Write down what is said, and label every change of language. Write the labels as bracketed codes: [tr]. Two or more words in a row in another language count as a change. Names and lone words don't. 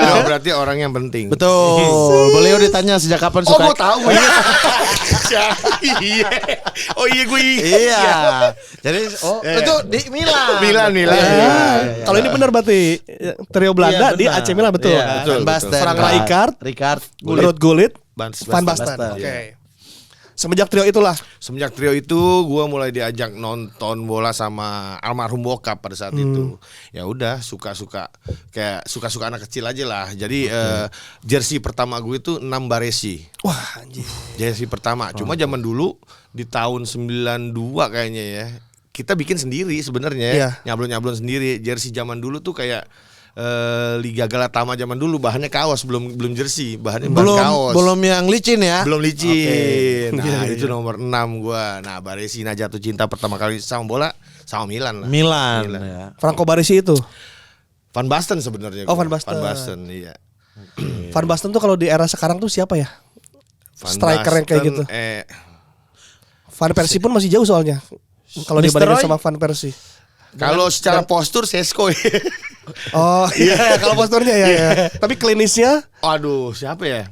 [id] beliau berarti orang yang penting. Betul. Beliau ditanya sejak kapan Oh, suka. gue tahu. Iya. Oh iya gue. Iya. Jadi itu di Milan. Milan. Iya, iya, iya. Kalau ini benar berarti trio Belanda Iya, di benar. AC Milan betul Iya, kan? betul, Van Basten. betul. Frank Rijkaard, Rijkaard, Ruud Gullit, Van Van Basten. Basten. Oke. Semenjak trio itulah. Semenjak trio itu gue mulai diajak nonton bola sama almarhum bokap pada saat itu. Ya udah suka-suka anak kecil aja lah. Jadi jersey pertama gue itu 6 Baresi. Wah anjir. Jersey pertama. Cuma zaman dulu di tahun 92 kayaknya ya. Kita bikin sendiri sebenarnya. Iya. Nyablon-nyablon sendiri. Jersey zaman dulu tuh kayak Liga Galatama zaman dulu bahannya kaos, belum jersey, bahan kaos. Belum yang licin ya. Belum licin. Oke. Nah, Iya, itu nomor 6 gua. Nah, Baresina jatuh cinta pertama kali sama bola sama Milan lah. Milan. Ya. Franco Baresi itu. Van Basten sebenarnya. Oh, gua. Van Basten. Van Basten, iya. Van Basten tuh kalau di era sekarang tuh siapa ya? Van Striker yang kayak gitu. Van Persie pun masih jauh soalnya. Kalau dibandingin sama Van Persie. Kalau secara postur Sesko. Oh iya, kalau posturnya ya. Tapi klinisnya Aduh, siapa ya?